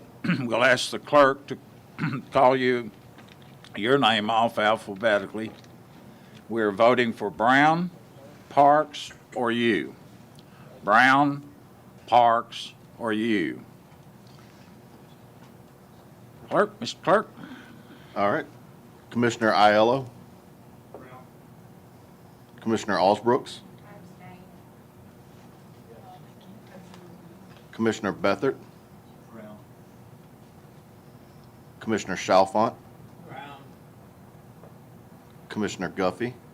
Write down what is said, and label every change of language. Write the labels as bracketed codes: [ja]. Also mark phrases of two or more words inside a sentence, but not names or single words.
[en] We'll ask the clerk to call your name off alphabetically. We're voting for Brown, Parks, or Yu. Brown, Parks, or Yu. Clerk, Mr. Clerk? All right. Commissioner Aiello. Commissioner Alsbrooks. Commissioner Beathard. Commissioner Chalfant. Commissioner Guffey.